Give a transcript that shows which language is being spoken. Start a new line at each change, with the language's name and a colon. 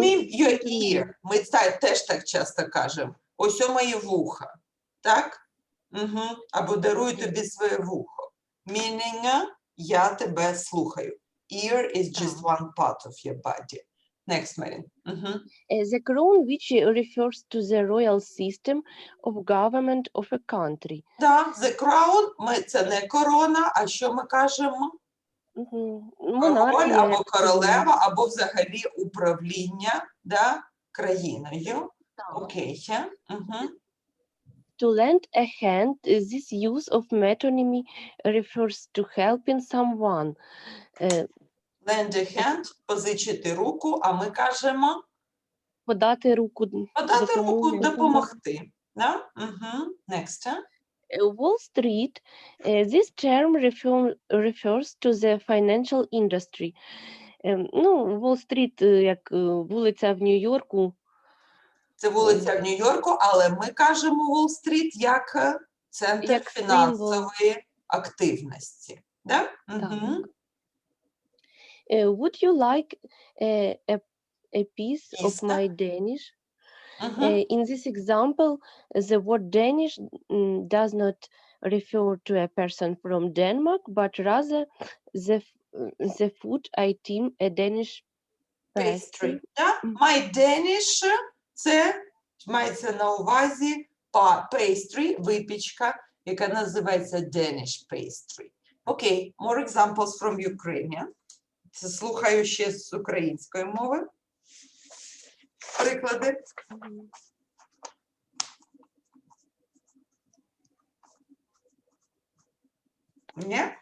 English: me your ear.
Ukrainian: Ми теж так часто кажемо. ось моє вуха, так? Або даруй тобі своє вухо.
English: Meaning,
Ukrainian: я тебе слухаю.
English: Ear is just one part of your body. Next, Marin. The crown, which refers to the royal system of government of a country.
Ukrainian: Да, the crown, це не корона, а що ми кажемо? Король Монархія, або як королева, або взагалі управління, да, країною. Окей.
English: To lend a hand, this use of metonymy refers to helping someone.
Ukrainian: Lend a hand, позичити руку, а ми кажемо Подати руку подати руку, допомоги. допомогти. Да?
English: Next. Wall Street, this term refers to the financial industry.
Ukrainian: Ну, Уолл-стріт, як вулиця в Нью-Йорку. Це вулиця в Нью-Йорку, але ми кажемо Уолл-стріт як центр Як фінансової активності. Да?
English: Would you like a piece of
Ukrainian: Пісня.
English: my Danish? In this example, the word Danish does not refer to a person from Denmark, but rather the food item, a Danish Pastry. pastry.
Ukrainian: Да? My Danish – це мається на увазі pastry, випічка, яка називається Danish pastry.
English: Окей, more examples from Ukrainian.
Ukrainian: Це слухаю ще з української мови. Приклади. Ні?